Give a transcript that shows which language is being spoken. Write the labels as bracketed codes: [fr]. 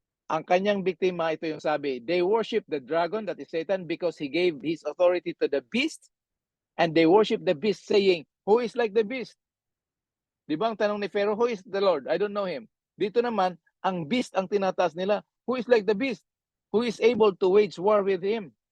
[tl] Ang kanyang biktima, ito yung sabi, [en] they worship the dragon, that is Satan, because he gave his authority to the beast, and they worship the beast saying, who is like the beast? [tl] Di ba ang tanong ni Pharaoh, [en] who is the Lord? I don't know him. [tl] Dito naman, ang beast ang tinataas nila. [en] Who is like the beast? Who is able to wage war with him?